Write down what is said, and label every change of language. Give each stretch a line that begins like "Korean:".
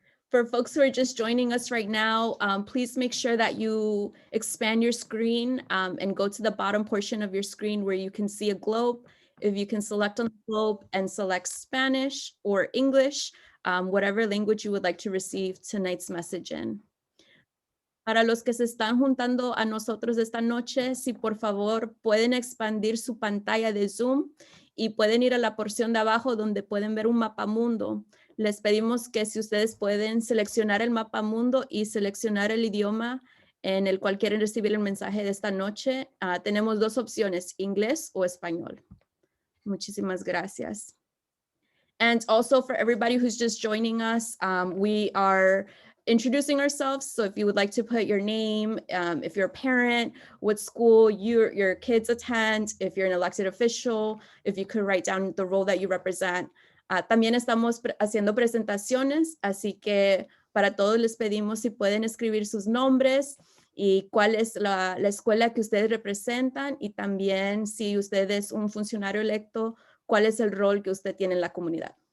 English: For folks who are just joining us right now, please make sure that you expand your screen and go to the bottom portion of your screen where you can see a globe. If you can select on the globe and select Spanish or English, whatever language you would like to receive tonight's message in.
Spanish: Para los que se están juntando a nosotros esta noche, si por favor pueden expandir su pantalla de Zoom y pueden ir a la porción de abajo donde pueden ver un mapa mundo. Les pedimos que si ustedes pueden seleccionar el mapa mundo y seleccionar el idioma en el cual quieren recibir el mensaje de esta noche, tenemos dos opciones, inglés o español. Muchísimas gracias.
English: And also for everybody who's just joining us, we are introducing ourselves. So if you would like to put your name, if you're a parent, what school your kids attend, if you're an elected official, if you could write down the role that you represent.
Spanish: También estamos haciendo presentaciones, así que para todos les pedimos si pueden escribir sus nombres y cuál es la escuela que ustedes representan, y también si usted es un funcionario electo, cuál es el rol que usted tiene en la comunidad.